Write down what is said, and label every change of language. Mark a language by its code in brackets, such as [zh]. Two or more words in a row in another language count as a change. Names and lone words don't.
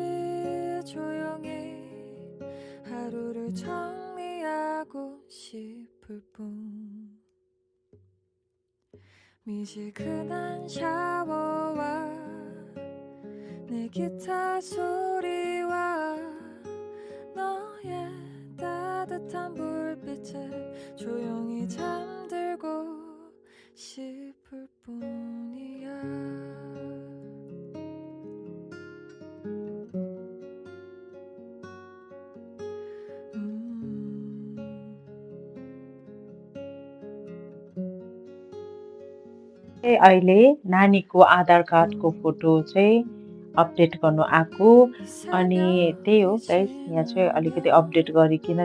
[ko] 조용히 하루를 정리하고 싶을 뿐 미지근한 샤워와 내 기타 소리와 너의 따뜻한 불빛에 조용히 잠들고 싶을 뿐이야 [ne] अहिले नानीको आधार कार्डको फोटो चाहिँ अपडेट गर्नु आएको अनि त्यही हो गाइस यहाँ चाहिँ अलिकति अपडेट गरिकन